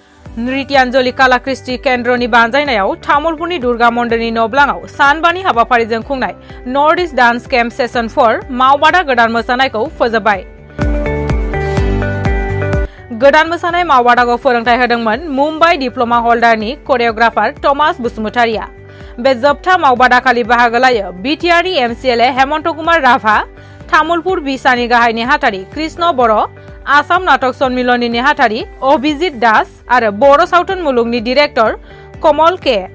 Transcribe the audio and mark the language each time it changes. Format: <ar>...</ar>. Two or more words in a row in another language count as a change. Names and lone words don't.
<brx>Nrityanjali kalakristi kandrani banjainayaw Tamulpurni Durga Mondani Noblangaw Sanbani habafarijों खुंनाय North East Dance Camp session-4 मावबादा गोदान मोसानायखौ फोजोबबाय। गोदान मोसानाय मावबादाखौ फोरोंथाय होदोंमोन मुम्बाइ डिप्लोमा हल्डारनि कोरियोग्राफार थमास बसुमतारिया। बे जोबथा मावबादाखालि बाहागो लायो बिटिआरनि एमसिएलए हेमन्त कुमार राभा, तामुलपुर बिसानि गाहाय नेहाथारि कृष्ण बर', आसाम नाटक सन्मिलननि नेहाथारि अभिजित दास आरो बर' सावथुन मुलुगनि डिरेक्टर कमल के।</brx>